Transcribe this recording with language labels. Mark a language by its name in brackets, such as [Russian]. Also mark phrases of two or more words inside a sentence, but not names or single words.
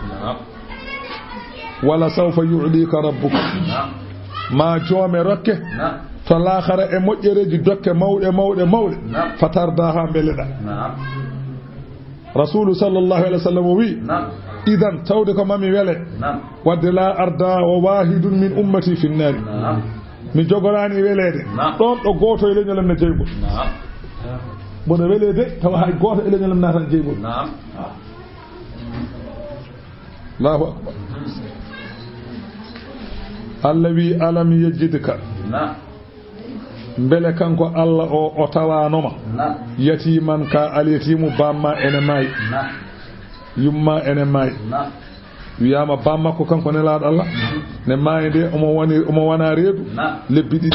[Arabic] ولسوف يعطيك ربك [Fula] ma joome rokke to laakhara e moƴƴereji dokke mawɗe fatardaha beleɗa rasulu [Arabic] صلى الله عليه وسلم [Fula] wi idan tawde ko mami wele wadde [Arabic] لا أرضى وواحد من أمتي في النار [Fula] mi jogorani welede ɗon ɗo goto e leñolam ne jeygol bono welede tawa hay goto e leñolam natan jeygol [Arabic] الله أكبر [Fula] Allah wi [Arabic] ألم يجدك [Fula] mbele kanko Allah o tawanoma yatiman ka alyatimu bamma ene may yumma ene may wiyama bamma ko kanko nelaɗo Allah ne may de omo wana reedu lebbi